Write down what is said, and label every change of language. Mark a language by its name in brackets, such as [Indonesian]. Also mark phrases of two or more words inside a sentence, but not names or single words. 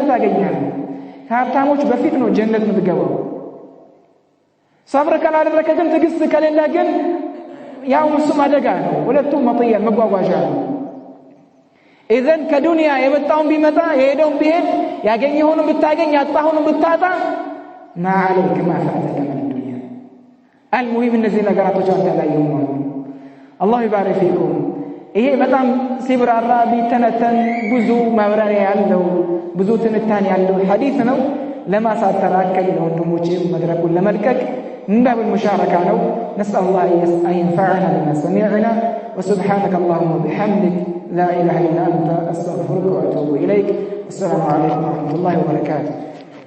[Amharic] ታገኛለህ ሀብታሞች በፊት ነው ጀነት የምትገባው ሰብር ካላደረገ ግን ትግስት ከሌለ ግን ያው እሱም አደጋ ነው ሁለቱም መጥያ መጓጓዣ ነው ኢዘን ከዱንያ የመጣውን ቢመጣ የሄደውን ቢሄድ ያገኘውን ብታገኝ ያጣውን ብታጣ [Arabic] ما عليك ما فاتك من الدنيا المهم [Amharic] እነዚህ ነገራቶች አንተ ላይ ይሆናሉ [Arabic] الله يبارك فيكم [Amharic] ይሄ በጣም ሲብራራ ቢተነተን ብዙ ማብራሪያ ያለው ብዙ ትንታኔ ያለው ሐዲስ ነው ለማሳተራከል ለወንድሞቼ መድረኩን ለመልቀቅ [Arabic] من باب المشاركة [Amharic] ነው [Arabic] نسأل الله أن ينفعنا بما سمعنا وسبحانك اللهم وبحمدك لا إله إلا أنت أستغفرك وأتوب إليك السلام عليكم ورحمة الله وبركاته